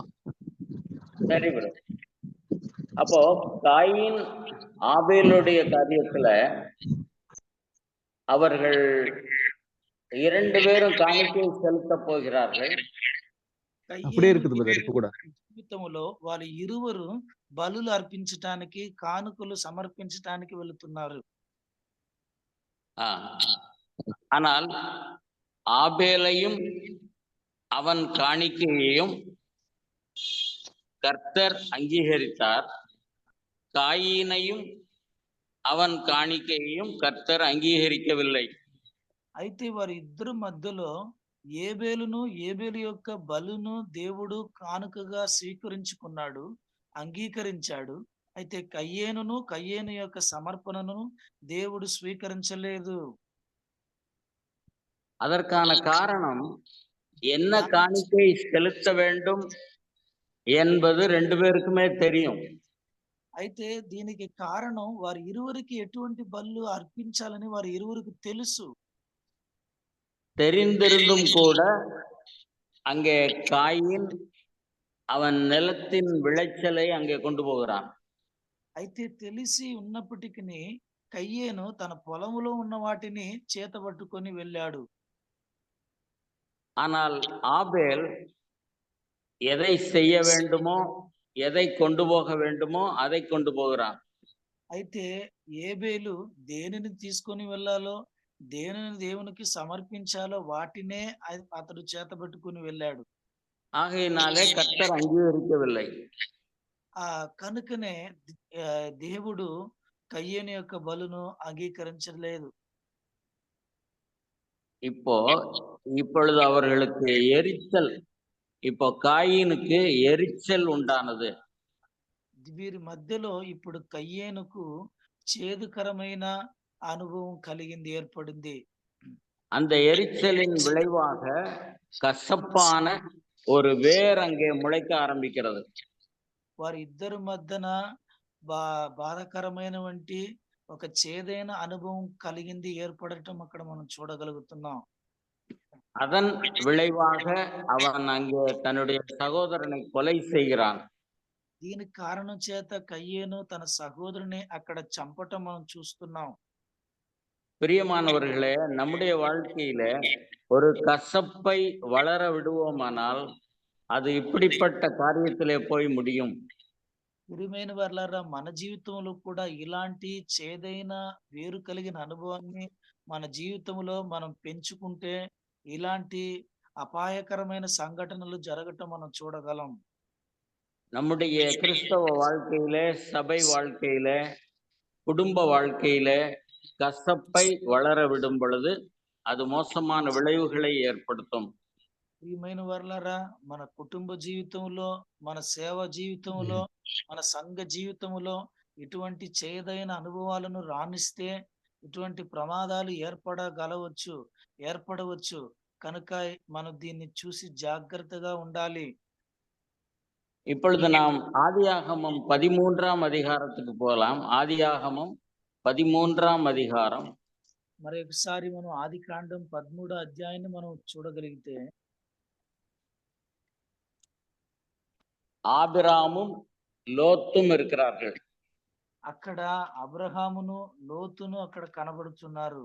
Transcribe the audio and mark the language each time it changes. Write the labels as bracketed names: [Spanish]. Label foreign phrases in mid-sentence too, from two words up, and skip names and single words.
[Tamil] சரி பிரதர். அப்போ காயின் ஆபேலுடைய காரியத்துல அவர்கள் 2 பேரும் காணிக்கை செலுத்த போகிறார்கள். அப்படியே இருக்குது பிரதர். இப்ப கூட [Telugu] జీవితంలో వాళ్ళు ఇరువురు బలులు అర్పించటానికి కానుకలు సమర్పించటానికి వెళుతున్నారు. [Tamil] ஆனால் ஆபேலையும் அவன் காணிக்கையையும் கர்த்தர் அங்கீகரித்தார். காயினையும் அவன் காணிக்கையையும் கர்த்தர் அங்கீகரிக்கவில்லை. [Telugu] అయితే వారి ఇద్దరు మధ్యలో ఏబేలును ఏబేలు యొక్క బలును దేవుడు కానుకగా స్వీకరించుకున్నాడు, అంగీకరించాడు. అయితే కయ్యేనును కయ్యేను యొక్క సమర్పణను దేవుడు స్వీకరించలేదు. [Tamil] அதற்கான காரணம் என்ன காணிக்கை செலுத்த வேண்டும் என்பது 2 பேருக்குமே தெரியும். [Telugu] అయితే దీనికి కారణం వారి ఇరువురికి ఎటువంటి బలు అర్పించాలని వారి ఇరువురికి తెలుసు. [Tamil] தெரிந்திருந்தும் கூட அங்கே காயின் அவன் நிலத்தின் விளைச்சலை அங்கே கொண்டு போகிறான். [Telugu] అయితే తెలిసి ఉన్నప్పటికీ కయ్యేను తన పొలములో ఉన్న వాటిని చేతబట్టుకొని వెళ్ళాడు. [Tamil] ஆனால் ஆபேல் எதை செய்ய வேண்டுமோ, எதை கொண்டு போக வேண்டுமோ அதை கொண்டு போகிறான். [Telugu] అయితే ఏబేలు దేనిని తీసుకొని వెళ్ళాలో, దేనిని దేవునికి సమర్పించాలో వాటినే అతడు చేతబట్టుకొని వెళ్ళాడు. [Tamil] ஆகையினாலே கர்த்தர் அங்கீகரிக்கவில்லை. [Telugu] కనుకనే దేవుడు కయ్యేను యొక్క బలును అంగీకరించలేదు. [Tamil] இப்பொழுது அவர்களுக்கு எரிச்சல், இப்போ காயினுக்கு எரிச்சல் உண்டானது. [Telugu] వీరి మధ్యలో ఇప్పుడు కయ్యేనుకు చేదుకరమైన అనుభవం కలిగింది, ఏర్పడింది. [Tamil] அந்த எரிச்சலின் விளைவாக கசப்பான ஒரு வேர் அங்கே முளைக்க ஆரம்பிக்கிறது. [Telugu] వారి ఇద్దరు మధ్యన బాధాకరమైన వంటి ఒక చేదైన అనుభవం కలిగింది, ఏర్పడటం అక్కడ మనం చూడగలుగుతున్నాం. [Tamil] அதன் விளைவாக அவன் அங்கே தன்னுடைய சகோதரனை கொலை செய்கிறான். [Telugu] దీనికి కారణం చేత కయ్యేను తన సహోదరుని అక్కడ చంపటం మనం చూస్తున్నాం. [Tamil] பிரியமானவர்களே, நம்முடைய வாழ்க்கையில ஒரு கசப்பை வளர விடுவோமானால் அது இப்படிப்பட்ட காரியத்திலே போய் முடியும். [Telugu] ప్రియమైన వారలారా, మన జీవితంలో కూడా ఇలాంటి చేదైన వేరు కలిగిన అనుభవాన్ని మన జీవితంలో మనం పెంచుకుంటే ఇలాంటి అపాయకరమైన సంఘటనలు జరగటం మనం చూడగలం. [Tamil] நம்முடைய கிறிஸ்தவ வாழ்க்கையிலே, சபை வாழ்க்கையிலே, குடும்ப வாழ்க்கையிலே கசப்பை வளர விடும் பொழுது அது மோசமான விளைவுகளை ஏற்படுத்தும். [Telugu] ప్రియమైన వారలారా, మన కుటుంబ జీవితంలో, మన సేవ జీవితంలో, మన సంఘ జీవితంలో ఇటువంటి చేదైన అనుభవాలను రాణిస్తే ఇటువంటి ప్రమాదాలు ఏర్పడవచ్చు. కనుక మనం దీన్ని చూసి జాగ్రత్తగా ఉండాలి. [Tamil] இப்பொழுது நாம் ஆதியாகமம் 13ஆம் அதிகாரத்துக்கு போகலாம். ஆதியாகமம் 13ஆம் அதிகாரம். [Telugu] మరి ఒకసారి మనం ఆదికాండం 13వ అధ్యాయాన్ని మనం చూడగలిగితే, [Tamil] ஆபிராமும் லோத்தும் இருக்கிறார்கள். [Telugu] అక్కడ అబ్రహామును లోతును అక్కడ కనబడుతున్నారు.